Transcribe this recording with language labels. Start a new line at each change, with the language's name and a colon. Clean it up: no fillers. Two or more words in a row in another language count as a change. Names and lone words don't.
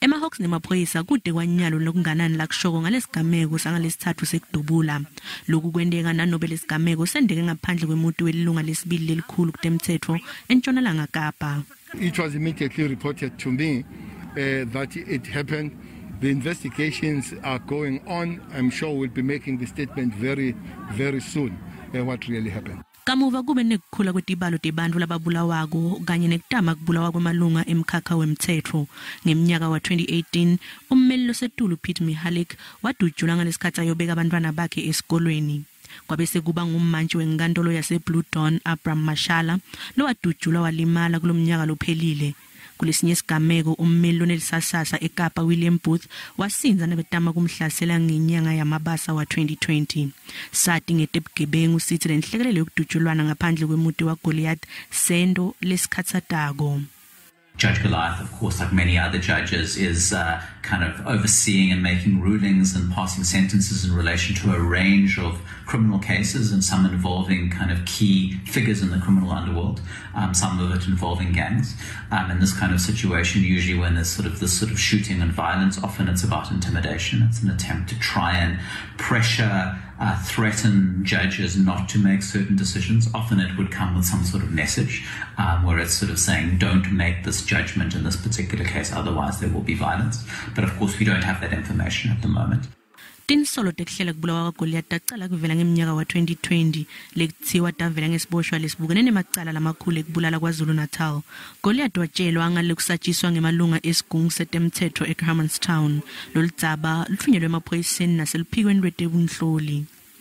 Swati: ema-Hawks nemaphoyisa kude kwanyalo lokunganani lakushoko ngalesigameko sangalesithathu sekudubula. Lokhu kwendeka nanobe lesigameko sendeke ngaphandle kwemuti welilunga lesibili lelikhulu kutemthetho eNshonalanga Kapa.
English: It was immediately reported to me that it happened. The investigations are going on. I'm sure we'll be making the statement very, very soon what really happened.
Swati: Kamuva kube nekukhula kwetibalo tebantfu lababulawako kanye nekutama kubulawa kwamalunga emkhakha wemthetho. Ngeminyaka wa 2018 ummeli losetulu Luphiko wadujulwa ngalesikhathi ayobeka abantwana bakhe esikolweni. Kwabese kuba ngummantshi wenkantolo yase Blue Dawn Abraham Mashala lo wadujulwa walimala kulomnyaka lophelile. Kulesinye isigameko ummeli lonelisasasa eKapa William Booth wasinza nabetama kumhlasela ngenyanga yamabasa wa 2020. Sati ngetebugebengu sithi lenhlekelele yokudujulwana ngaphandle kwemuti wa Goliath sendo lesikhatsatako.
English: Judge Goliath, of course, like many other judges, is kind of overseeing and making rulings and passing sentences in relation to a range of criminal cases, and some involving kind of key figures in the criminal underworld, some of it involving gangs. In this kind of situation, usually when there's this sort of shooting and violence, often it's about intimidation. It's an attempt to try and pressure, threaten judges not to make certain decisions. Often it would come with some sort of message where it's sort of saying, don't make this judgment in this particular case, otherwise there will be violence. But of course, we don't have that information at the moment.
Swati: Tinsolo tekuhlela kubulawa kwa Goliath taqala kuvela ngeminyaka wa 2020 lekuthiwa tavela ngesiboshwa lesibukene nemacala lamakhulu ekubulala KwaZulu-Natal. Goliath watshelwa ngale kusatshiswa ngemalunga esigungu setemthetho eKramanstown. Tindzaba lufinyelwe emaphoyiseni naseluphikweni lwetebunhloli.